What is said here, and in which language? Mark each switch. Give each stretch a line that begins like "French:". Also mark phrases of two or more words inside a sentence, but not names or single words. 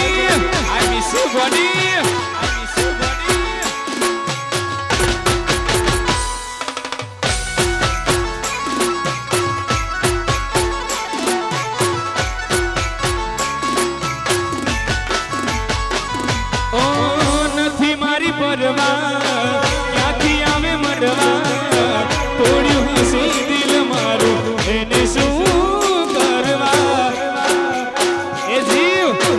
English: I miss you, buddy. I miss you, buddy.
Gujarati: ઓ નથી મારી પરવા ક્યાંથી આવે મરવા તોડ્યું હશે દિલ મારું એને શું કરવા એ જીવ